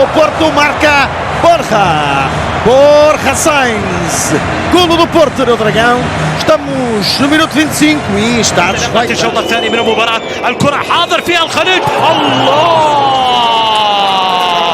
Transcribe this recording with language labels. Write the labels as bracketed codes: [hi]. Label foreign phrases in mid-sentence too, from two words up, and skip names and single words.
[pt] 1-0, o Porto marca Borja! Borja Sainz, golo do Porto do Dragão. Estamos no minuto 25 e está desfeita. [ar] الشوط الثاني من المباراة، الكرة حاضر فيها الخليج، الله!